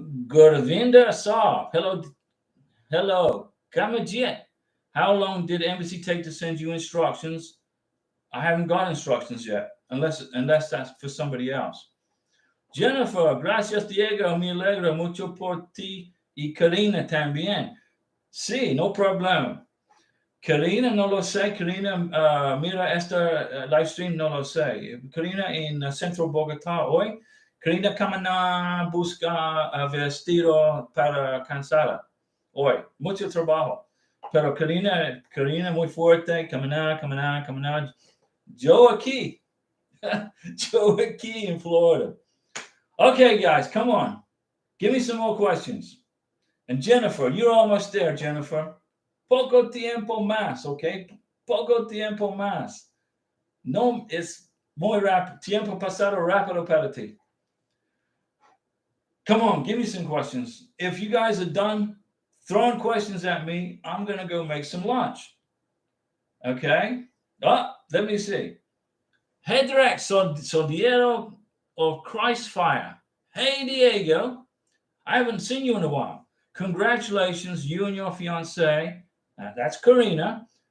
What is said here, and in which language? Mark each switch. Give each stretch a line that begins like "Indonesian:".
English: Gurvinda Saab. Hello. Kamajet. How long did the embassy take to send you instructions? I haven't got instructions yet, unless that's for somebody else.
Spanish: Jennifer, gracias Diego, me alegra mucho por ti y Karina también. Sí, no problema. Karina no lo sé, Karina mira esta live stream, no lo sé. Karina en Centro Bogotá hoy. Karina camina busca vestido para cansada hoy. Mucho trabajo. Pero Karina muy fuerte, caminar. Joe aquí in Florida.
English: Okay, guys, come on. Give me some more questions. And Jennifer, you're almost there, Jennifer.
Spanish: Poco tiempo más, okay? Poco tiempo más. No, es muy rápido. Tiempo pasado rápido para ti.
English: Come on, give me some questions. If you guys are done throwing questions at me, I'm going to go make some lunch. Okay? Let me see. Hey, Direct, Soldiero of Christ Fire. Hey, Diego. I haven't seen you in a while. Congratulations, you and your fiancée. That's Karina.